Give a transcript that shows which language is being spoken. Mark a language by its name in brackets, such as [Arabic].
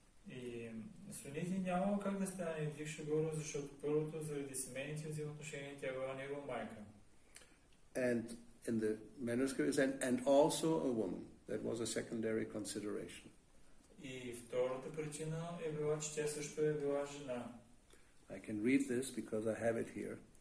[Bulgarian] И Сунити нямало как да стане дикша-гуру, защото първото заради семейните взаимоотношения тя била негова майка. [English] And in the manuscript is and also a woman. That was a secondary consideration. [Bulgarian] И втората причина е била, че тя също е била жена. [English] I can read this because I have it here.